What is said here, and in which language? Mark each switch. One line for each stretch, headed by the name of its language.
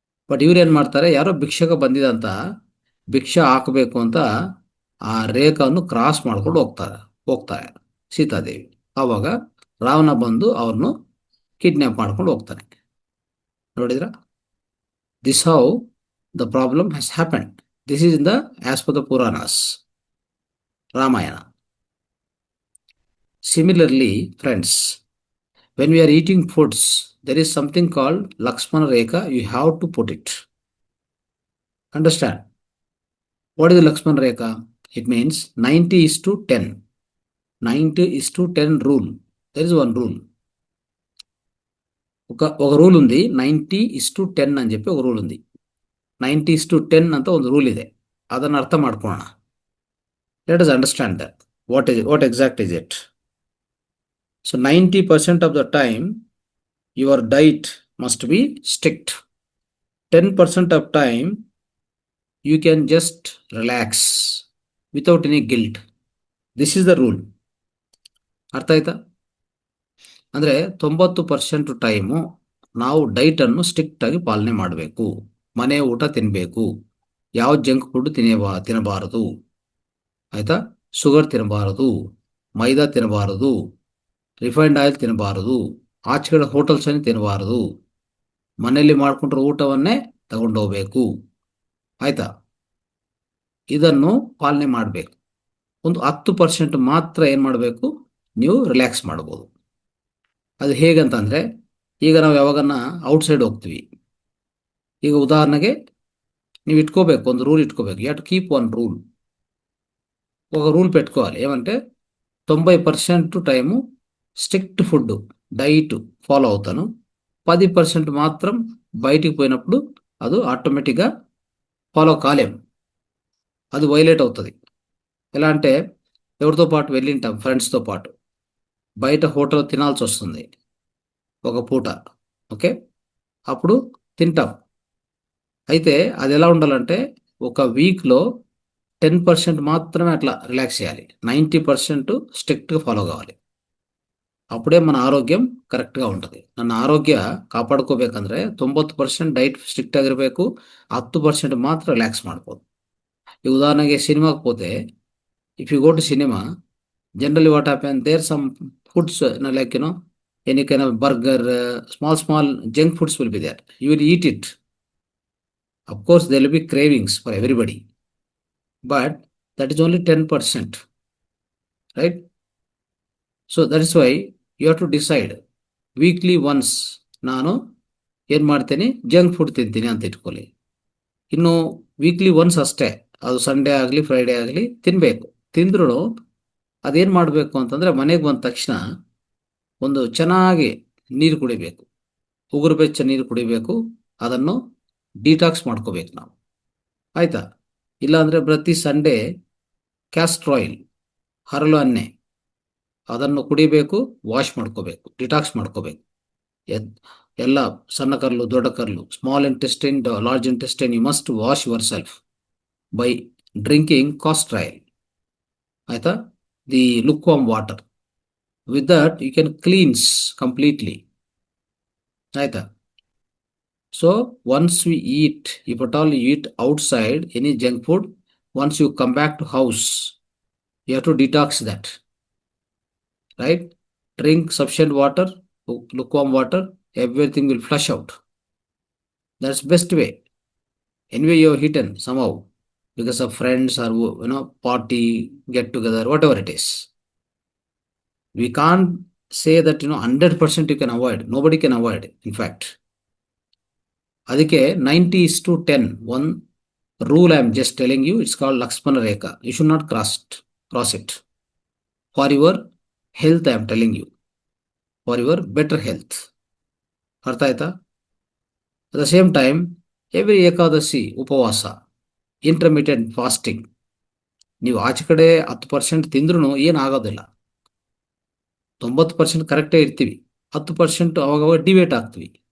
Kannada: But ಇವ್ರು ಏನ್ ಮಾಡ್ತಾರೆ, ಯಾರೋ ಭಿಕ್ಷಕ ಬಂದಿದಂತ ಭಿಕ್ಷೆ ಹಾಕಬೇಕು ಅಂತ ಆ ರೇಖವನ್ನು ಕ್ರಾಸ್ ಮಾಡ್ಕೊಂಡು ಹೋಗ್ತಾರೆ ಸೀತಾದೇವಿ. ಆವಾಗ ರಾವಣ ಬಂದು ಅವ್ರನ್ನು ಕಿಡ್ನಾಪ್ ಮಾಡ್ಕೊಂಡು ಹೋಗ್ತಾನೆ. ನೋಡಿದ್ರ,
English: This how the problem has happened. This is in the as per the Puranas, Ramayana. Similarly, friends, when we are eating foods, there is something called Lakshmana Rekha. You have to put it. Understand? What is the Lakshmana Rekha? It means 90:10. 90:10 rule. There is one rule.
Telugu: ఒక rule ఉంది, 90:10 అని చెప్పి ఒక rule ఉంది.
Kannada: 90:10 ಅಂತ ಒಂದು rule ಇದೆ. ಅದನ್ನು ಅರ್ಥ ಮಾಡ್ಕೊಳ್ಳೋಣ.
English: Let us understand that. What exact is it? So 90% of the time your diet must be strict. 10% of time you can just relax without any guilt. This is the rule.
Kannada: ಅರ್ಥ ಆಯ್ತಾ? ಅಂದ್ರೆ 90% time ನಾವು ಡೈಟ್ ಅನ್ನು strict ಆಗಿ ಪಾಲನೆ ಮಾಡಬೇಕು. ಮನೆ ಊಟ ತಿನ್ನಬೇಕು. ಯಾವ ಜಂಕ್ ಫುಡ್ ತಿನ್ನಬಾರದು. ಆಯ್ತಾ? ಶುಗರ್ ತಿನ್ನಬಾರದು, ಮೈದಾ ತಿನ್ನಬಾರದು, ರಿಫೈನ್ಡ್ ಆಯಿಲ್ ತಿನ್ನಬಾರದು, ಆಚೆಗಡೆ ಹೋಟೆಲ್ಸ್ ಅನ್ನು ತಿನ್ನಬಾರದು. ಮನೆಯಲ್ಲಿ ಮಾಡ್ಕೊಂಡ್ರೆ ಊಟವನ್ನೇ ತಗೊಂಡೋಗ್ಬೇಕು. ಆಯ್ತಾ? ಇದನ್ನು ಪಾಲನೆ ಮಾಡಬೇಕು. ಒಂದು 10% ಮಾತ್ರ ಏನು ಮಾಡಬೇಕು, ನೀವು ರಿಲ್ಯಾಕ್ಸ್ ಮಾಡ್ಬೋದು. ಅದು ಹೇಗಂತಂದ್ರೆ, ಈಗ ನಾವು ಯಾವಾಗನ್ನ ಔಟ್ಸೈಡ್ ಹೋಗ್ತೀವಿ. ಈಗ ಉದಾಹರಣೆಗೆ ನೀವು ಇಟ್ಕೋಬೇಕು, ಒಂದು ರೂಲ್ ಇಟ್ಕೋಬೇಕು.
English: You have to keep one rule.
Telugu: ఒక రూల్ పెట్టుకోవాలి. ఏమంటే 90% time strict food diet follow అవుతాను. 10% మాత్రం బయటికి పోయినప్పుడు అది ఆటోమేటిక్గా ఫాలో కాలేము. అది వైలేట్ అవుతుంది. ఎలా అంటే, ఎవరితో పాటు వెళ్ళింటాం, ఫ్రెండ్స్తో పాటు బయట హోటల్ తినాల్సి వస్తుంది ఒక పూట. ఓకే, అప్పుడు తింటాం. అయితే అది ఎలా ఉండాలంటే, ఒక వీక్లో 10% మాత్రమే అట్లా రిలాక్స్ చేయాలి. 90% స్ట్రిక్ట్గా ఫాలో కావాలి. అప్పుడే మన ఆరోగ్యం కరెక్ట్గా ఉంటుంది.
Kannada: ನನ್ನ ಆರೋಗ್ಯ ಕಾಪಾಡ್ಕೋಬೇಕಂದ್ರೆ 90% ಡೈಟ್ ಸ್ಟ್ರಿಕ್ಟ್ ಆಗಿರಬೇಕು, 10% ಮಾತ್ರ ರಿಲ್ಯಾಕ್ಸ್ ಮಾಡ್ಬೋದು. ಈ ಉದಾಹರಣೆಗೆ ಸಿನಿಮಾಗೆ ಹೋದೆ,
English: If you go to cinema, generally what happen, there some foods like any kind of burger, small junk foods will be there. You will eat it. Of course, there will be cravings for everybody, but that is only 10%, right? So that is why you have to decide. Weekly once
Kannada: ನಾನು ಏನು ಮಾಡ್ತೀನಿ, junk food ತಿಂತೀನಿ ಅಂತ ಇಟ್ಕೊಳ್ಳಿ. ಇನ್ನು weekly once ಅಷ್ಟೇ, ಅದು Sunday ಆಗಲಿ ಫ್ರೈಡೇ ಆಗಲಿ ತಿನ್ನಬೇಕು. ತಿಂದ್ರೂ ಅದೇನು ಮಾಡಬೇಕು ಅಂತಂದರೆ, ಮನೆಗೆ ಬಂದ ತಕ್ಷಣ ಒಂದು ಚೆನ್ನಾಗಿ ನೀರು ಕುಡಿಬೇಕು, ಉಗುರು ಬೆಚ್ಚ ನೀರು ಕುಡಿಬೇಕು. ಅದನ್ನು ಡಿಟಾಕ್ಸ್ ಮಾಡ್ಕೋಬೇಕು ನಾವು. ಆಯಿತಾ? ಇಲ್ಲಾಂದರೆ ಪ್ರತಿ ಸಂಡೇ ಕ್ಯಾಸ್ಟರ್ ಆಯಿಲ್, ಹರಳು ಎಣ್ಣೆ, ಅದನ್ನು ಕುಡಿಬೇಕು, ವಾಶ್ ಮಾಡ್ಕೋಬೇಕು, ಡಿಟಾಕ್ಸ್ ಮಾಡ್ಕೋಬೇಕು. ಎಲ್ಲ ಸಣ್ಣ ಕರ್ಲು, ದೊಡ್ಡ ಕರ್ಲು,
English: Small intestine, large intestine, you must wash yourself by drinking castor oil.
Kannada: ಆಯ್ತಾ?
English: The lukewarm water, with that you can cleanse completely.
Kannada: ಆಯ್ತಾ?
English: So once we eat, if at all you eat outside any junk food, once you come back to house, you have to detox that, right? Drink sufficient water, lukewarm water, everything will flush out. That's best way. Anyway, you have eaten somehow because of friends or party, get together, whatever it is. We can't say that 100% you can avoid. Nobody can avoid, in fact. ಅದಕ್ಕೆ 90:10 one rule I am just telling you, it's called Lakshmana Rekha. You should not cross it. For your health, I am telling you. For your better health.
Kannada: ಅರ್ಥ ಆಯ್ತಾ?
English: At the same time, every
Kannada: Ekadashi ಉಪವಾಸ, intermittent fasting, ನೀವು ಆಚೆ ಕಡೆ 10% ತಿಂದ್ರೂ ಏನಾಗೋದಿಲ್ಲ. 90% ಕರೆಕ್ಟೇ ಇರ್ತೀವಿ, 10% ಅವಾಗವಾಗ ಡಿವೇಟ್ ಆಗ್ತೀವಿ.